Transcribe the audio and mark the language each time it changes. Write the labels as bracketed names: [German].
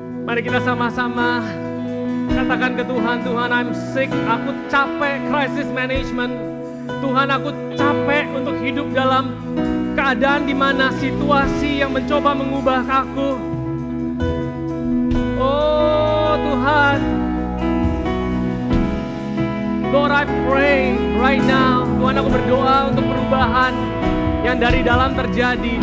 [Indonesian] Mari kita sama-sama katakan ke Tuhan, Tuhan, [English] I'm sick, [Indonesian] aku capek crisis management. Tuhan, aku capek untuk hidup dalam keadaan di mana situasi yang mencoba mengubah aku. Oh Tuhan, [English] Lord, I pray right now. [Indonesian] Tuhan, aku berdoa untuk perubahan yang dari dalam terjadi.